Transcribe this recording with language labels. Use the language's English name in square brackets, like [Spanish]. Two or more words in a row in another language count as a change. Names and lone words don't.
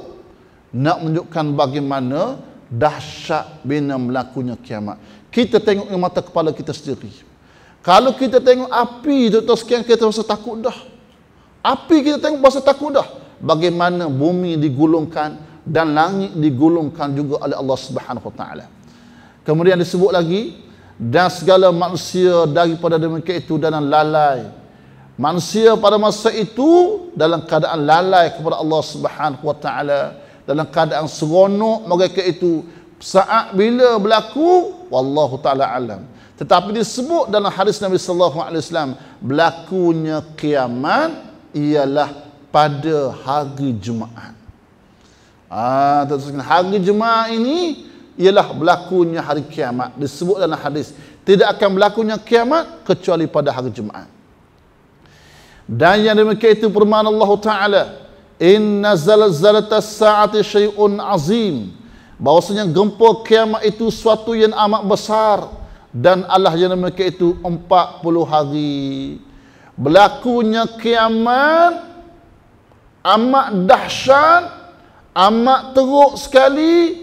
[Malay] Nak menunjukkan bagaimana dahsyat bila melakunya kiamat. Kita tengok dengan mata kepala kita sendiri. Kalau kita tengok api tuan-tuan sekalian, kita rasa takut dah. Api kita tengok rasa takut dah. Bagaimana bumi digulungkan dan langit digulungkan juga oleh Allah [Arabic] سبحانه وتعالى. [Malay] Kemudian disebut lagi, dan segala manusia daripada mereka itu dalam lalai. Manusia pada masa itu dalam keadaan lalai kepada Allah [Arabic] سبحانه وتعالى, [Malay] dalam keadaan seronok mereka itu saat bila berlaku, [Arabic] والله تعالى أعلم. [Malay] Tetapi disebut dalam hadis Nabi [Arabic] صلى الله عليه وسلم, [Malay] berlakunya kiamat ialah pada hari Jumaat. Hari Jumaat ini ialah berlakunya hari kiamat. Disebut dalam hadis, tidak akan berlakunya kiamat kecuali pada hari Jumaat. Dan yang demikian itu firman Allah Ta'ala, [Arabic] إن زلزلة الساعة شيء عظيم. [Malay] Bahwasanya gempa kiamat itu suatu yang amat besar. Dan Allah yang demikian itu 40 hari. Berlakunya kiamat amat dahsyat, amat teruk sekali.